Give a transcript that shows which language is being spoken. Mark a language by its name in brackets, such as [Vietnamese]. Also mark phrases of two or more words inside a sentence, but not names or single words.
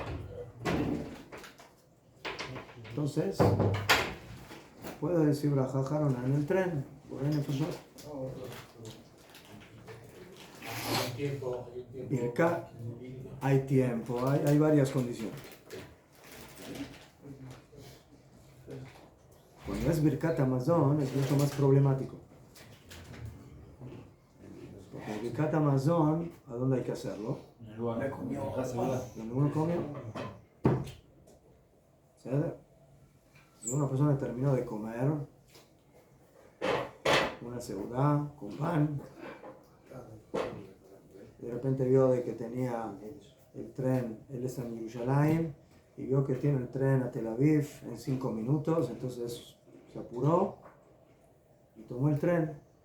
[Spanish] Entonces, puedo decir [Hebrew] ברכה אחרונה [Spanish] en el tren. Por ahí me pasó. Birkat, hay tiempo, hay varias condiciones. Cuando es [Hebrew] ברכת המזון [Spanish] es mucho más problemático. Porque el [Hebrew] ברכת המזון, [Spanish] ¿a dónde hay que hacerlo? Donde uno comió. ¿Sabes? Si una persona terminó de comer una seudá con pan, de repente vio de que tenía el tren, él está en Yerushalayim, y vio que tiene el tren a Tel Aviv en 5 minutos, entonces se apuró y tomó el tren.